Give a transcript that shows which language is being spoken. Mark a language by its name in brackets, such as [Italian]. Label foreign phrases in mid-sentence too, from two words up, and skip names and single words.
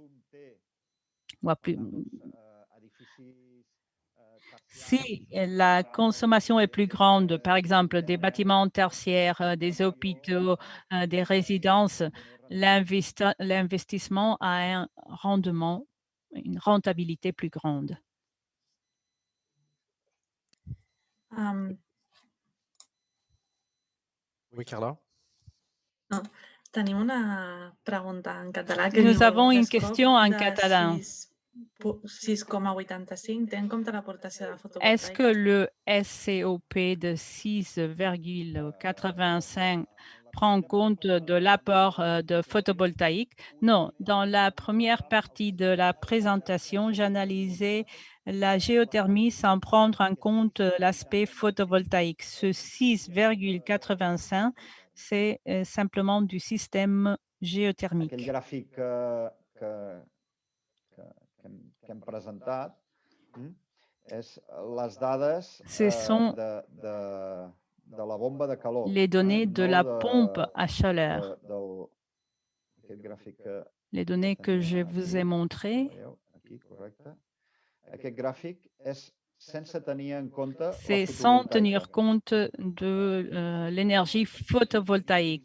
[French] Si la consommation est plus grande, par exemple des bâtiments tertiaires, des hôpitaux, des résidences, l'investissement a un rendement, une rentabilité plus grande. Oui, Carla? [Catalan] Tenim una pregunta en català. [French] Nous avons une question en catalan. [Catalan] 6,85 té en compte l'aportació de fotovoltaïque? [French] Est-ce que le SCOP de 6,85 prend en compte de l'apport de photovoltaïque? Non, dans la première partie de la présentation, j'analysais la géothermie sans prendre en compte l'aspect photovoltaïque. Ce 6,85, c'est simplement du système géothermique. [Catalan] Aquell gràfic que hem presentat és les dades de la bomba de calor. [French] Les données de la pompe à chaleur. Les données que je vous ai montrées. C'est sans tenir compte de l'énergie photovoltaïque.